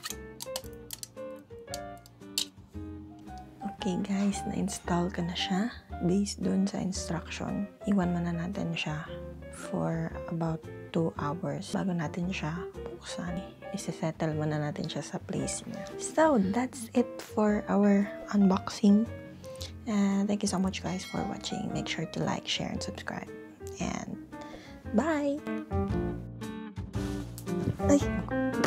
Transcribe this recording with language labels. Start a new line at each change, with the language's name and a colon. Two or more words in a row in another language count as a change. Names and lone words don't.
English: Okay guys,
Filipino: na-install ko na siya. based dun sa instruction, iwan muna natin siya
English: for about 2 hours
Filipino: bago natin siya buksan. Isa-settle muna natin siya sa place niya.
English: So, that's it for our unboxing. Thank you so much guys for watching. Make sure to like, share, and subscribe. And bye! Ay!